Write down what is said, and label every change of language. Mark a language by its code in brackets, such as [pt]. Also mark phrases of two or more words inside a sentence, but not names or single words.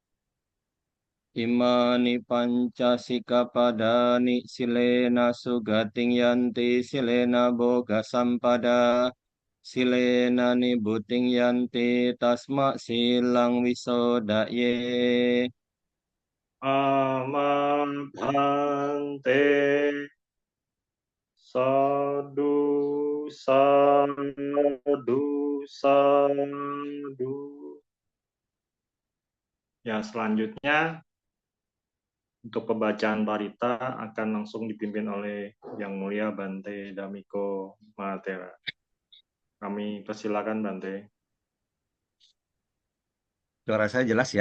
[pi] Imani pancasikapadani silena sugating yanti silena boga sampada silena nibuting yanti tasma silang wisodaye. Amabhante Sadu Sadu Sadu. [id] Ya, selanjutnya untuk pembacaan parita akan langsung dipimpin oleh Yang Mulia Bante Damiko Mahatera. Kami persilakan Bante. Suara saya jelas ya?